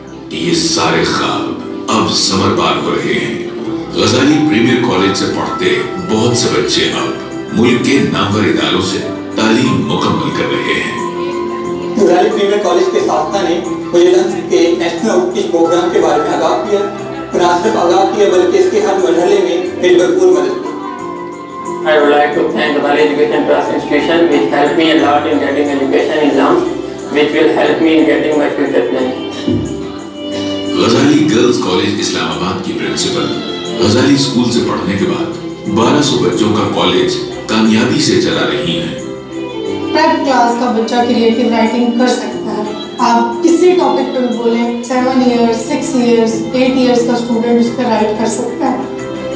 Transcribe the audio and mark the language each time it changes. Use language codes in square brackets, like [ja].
[ur] یہ سارے خواب اب ثمر بار ہو رہے ہیں۔ غزالی پریمیئر کالج سے پڑھتے بہت سے بچے اب ملک کے نامور اداروں سے تعلیم مکمل کر رہے ہیں۔ غزالی پریمیئر کالج کے ساتھ نے مجھے لنچ کے نیشنل آؤٹ ریچ پروگرام کے بارے میں آگاہ کیا، نہ صرف آگاہ کیا بلکہ اس کے ہر مرحلے میں میری بھرپور مدد کی۔ [en] I would like to thank Ghazali Education Trust Institution which helped me a lot in getting education exams which will help me in getting my future planning. [ur] Ghazali girls college اسلام آباد کی پرنسپل غزالی school سے پڑھنے کے بعد 1200 بچوں کا college کامیابی سے چلا رہی ہیں۔ پریپ کلاس کا بچہ کریٹیو رائٹنگ کر سکتا ہے، آپ کسی ٹاپک پر بولیں، 7 ایئرز 6 ایئرز 8 ایئرز کا اسٹوڈنٹ اس پہ رائٹ کر سکتا ہے۔